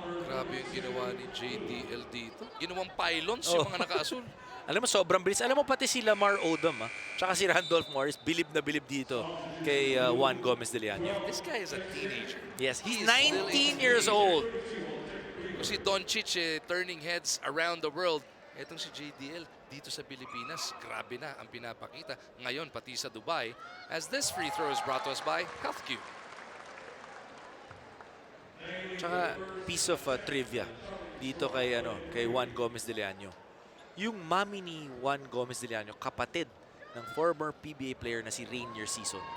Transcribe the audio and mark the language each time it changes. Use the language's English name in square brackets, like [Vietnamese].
[Filipino] Grabe Grabe yung ginawa ni JDL dito. Ginawang pylons yung mga naka-asul. Alam mo, sobrang bilis. Alam mo, pati si Lamar Odom, tsaka si Randolph Morris, bilib na bilib dito kay Juan Gomez de Leon. [English] This guy is a teenager. Yes, he's He is still 19 a years old. Si Doncic turning heads around the world. [Filipino] Etong si JDL dito sa Pilipinas, grabe na ang pinapakita. Ngayon, pati sa Dubai, [English] as this free throw is brought to us by HealthQ. [Filipino] Tsaka [English] piece of trivia [Filipino] dito kay Juan Gomez de Leon. Yung mami ni Juan Gomez de Leon, kapatid ng former PBA player na si Rainier Season.